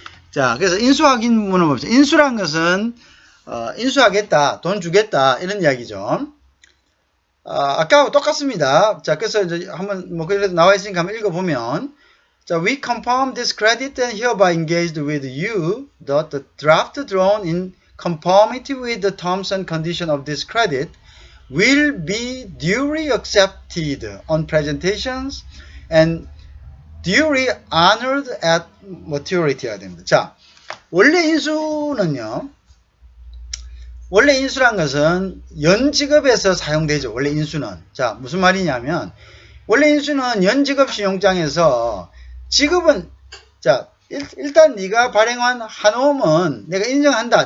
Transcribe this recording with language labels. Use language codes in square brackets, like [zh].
[ko] 자, 그래서 인수 확인문을 봅시다. 인수란 것은, 인수하겠다, 돈 주겠다, 이런 이야기죠. 아까하고 똑같습니다. 자, 그래서 이제 한번, 뭐, 그래도 나와 있으니까 한번 읽어보면, 자, [en] we confirm this credit and hereby engaged with you that the draft drawn in conformity with the terms and conditions of this credit will be duly accepted on presentations and duly honored at maturity [ko] 가 됩니다. 자, 원래 인수는요, 원래 인수란 것은 연지급에서 사용되죠. 원래 인수는. 자, 무슨 말이냐면, 원래 인수는 연지급 신용장에서 지급은, 자, 일단 네가 발행한 한홈은 내가 인정한다.